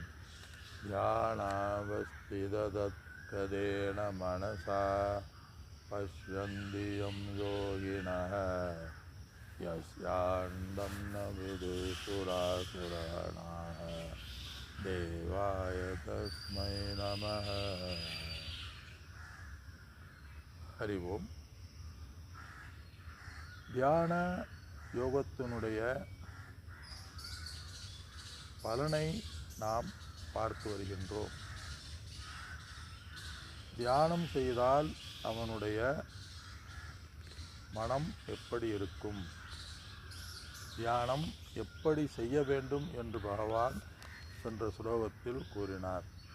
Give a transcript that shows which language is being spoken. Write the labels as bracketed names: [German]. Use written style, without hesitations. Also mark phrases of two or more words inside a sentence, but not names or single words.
[Sanskrit] ध्यानावस्थिततत्पदेन मनसा पश्यन्ति यं योगिनः यस्यान्तं न विदुषुरासुराणाः देवाय तस्मै नमः. हरि ओम्. [Tamil] தியான யோகத்தினுடைய பலனை நாம் பார்த்து வருகின்றோம். தியானம் செய்தால் அவனுடைய மனம் எப்படி இருக்கும், தியானம் எப்படி செய்ய வேண்டும் என்று பகவான் சென்ற ஸ்லோகத்தில் கூறினார்.